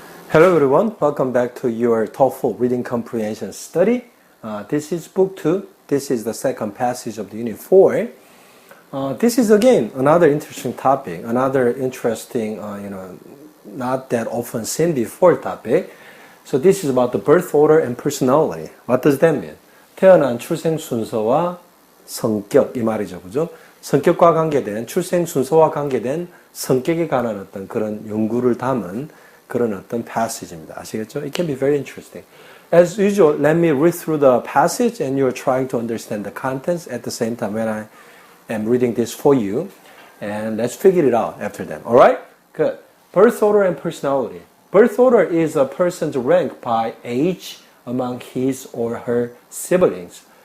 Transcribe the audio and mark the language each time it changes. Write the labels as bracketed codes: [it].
[en] Hello everyone, welcome back to your TOEFL reading comprehension study. This is book 2. This is the second passage of the unit 4. This is again another interesting topic, another interesting, not that often seen before topic. So this is about the birth order and personality. What does that mean? [ko] 태어난 출생 순서와 성격 이 말이죠, 그죠? 성격과 관계된 출생 순서와 관계된 성격에 관한 어떤 그런 연구를 담은 그런 어떤 passage입니다. 아시겠죠? [en] It can be very interesting. As usual, let me read through the passage and you're trying to understand the contents at the same time when I am reading this for you. And let's figure it out after that. Alright? Good. Birth order and personality. Birth order is a person's rank by age among his or her siblings.